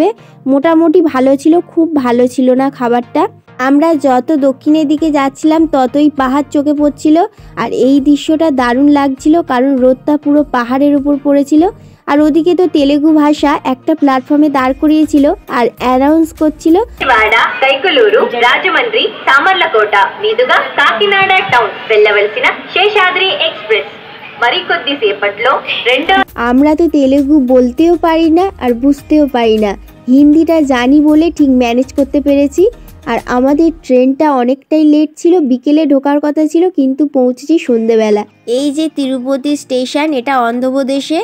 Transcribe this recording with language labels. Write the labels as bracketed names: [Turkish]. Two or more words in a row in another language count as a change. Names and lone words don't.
[Bangla] মোটামুটি ভালো ছিল, খুব ভালো ছিল না খাবারটা। আমরা যত দক্ষিণের দিকে যাচ্ছিলাম ততই পাহাড় চোখে পড়ছিল, আর এই দৃশ্যটা দারুণ লাগছিল, কারণ রোদটা পুরো পাহাড়ের উপর পড়েছিল। আর ওদিকে তো তেলেগু ভাষা একটা প্ল্যাটফর্মে দাঁড় করিয়েছিল আর অ্যানাউন্স করছিল, [Telugu] కైకలూరు రాజమండ్రి సామర్లకోట మీదుగా కాకినాడ టౌన్ వెళ్ళవలసిన శేషాద్రి ఎక్స్ప్రెస్ మరికొద్దిసేపట్లో రెండో। [Bangla] আমরা তো তেলেগু বলতেও পারি না আর বুঝতেও পারি না, হিন্দিটা জানি বলে ঠিক ম্যানেজ করতে পেরেছি। আর আমাদের ট্রেনটা অনেকটাই লেট ছিল, বিকেলে ঢোকার কথা ছিল, কিন্তু পৌঁছেছি সন্ধেবেলা। এই যে তিরুপতি স্টেশন, এটা অন্ধ্রপ্রদেশে।